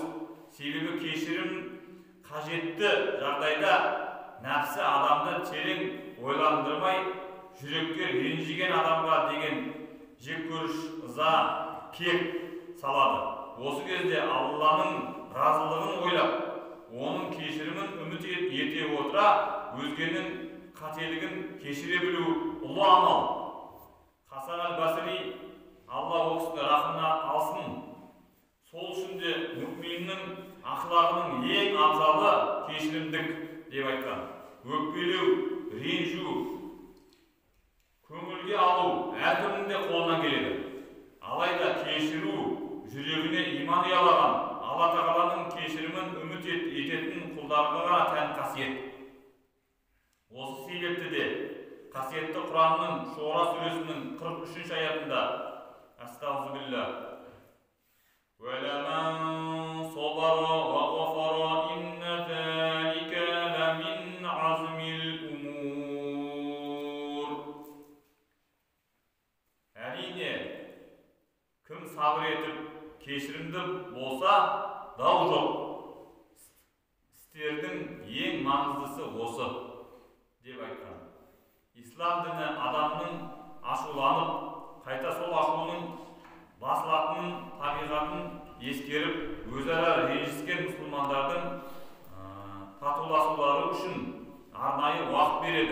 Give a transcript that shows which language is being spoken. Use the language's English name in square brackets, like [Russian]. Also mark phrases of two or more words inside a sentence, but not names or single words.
[Kazakh] Себебі кешірім қажетті жағдайда нәпсі адамды терең ойландырмай, жүрекке ренжіген адамға деген жеккөріш, ыза, кек салады. Осы кезде Алланың разылығын ойлап, оның кешірімін үміт ете отыра, өзгенің қателігін кешіре білу ұлы амал. Хасан аль-Басри, Алла ол кісіні рахымына алсын, сол үшін де мүминнің ақылағының ең абзалы кешірімдік деп айтқан. Өкпелеу, ренжу, көңілге алу әркімнің де қолынан келеді. Алайда кешіру жүрегіне иман ұялаған, Алла Тағаланың кешірімін үміт ететін құлдарға ғана тән қасиет. Осы себепті де қасиетті Құранның Шуара сүресінің 43-ші аятында [Arabic] أستغفر الله وَلَمَنْ صَبَرَ وَغَفَرَ إِنَّ ذَلِكَ لَمِنْ عَزْمِ الْأُمُورِ. [Kazakh] Әрине, кім сабыр етіп, кешірімді болса, дау жоқ. Істердің ең маңыздысы осы деп айтқан. Ислам діні адамның ашуланып, қайта сол ашуының басылатынын, табиғатын ескеріп, өзара ренжіскен мұсылмандардың татуласулары үшін арнайы уақыт береді.